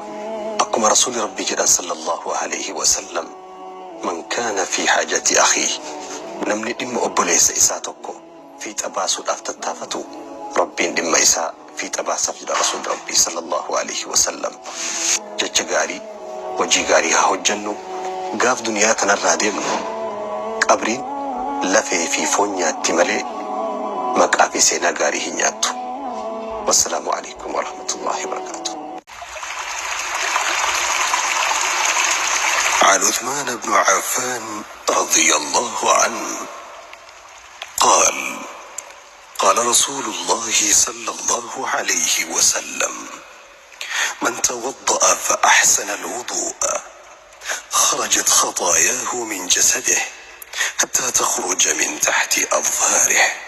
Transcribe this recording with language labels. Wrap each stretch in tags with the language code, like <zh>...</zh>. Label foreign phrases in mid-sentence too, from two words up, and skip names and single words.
<om>akkuma rasuuli rabbii jedhan</om> <ar>صلى الله عليه وسلم من كان في حاجة أخيه</ar> <om>namni dhimma obboleessa isaa tokko fiixa baasuudhaaf tattaafatu rabbiin dhimma isaa fiixa baasaaf jedha rasuuli rabbii</om> <ar>صلى الله عليه وسلم.</ar> <om>jecha gaarii hojii gaarii haa hojjennu. gaaf duniyaa tanarraa deemnu qabriin lafee fi foon nyaatti malee maqaa fi seenaa gaarii hin nyaattu.</om> <ar>والسلام عليكم ورحمة الله وبركاته. عن عثمان بن عفان رضي الله عنه قال رسول الله صلى الله عليه وسلم من توضأ فأحسن الوضوء خرجت خطاياه من جسده حتى تخرج من تحت أظفاره.</ar>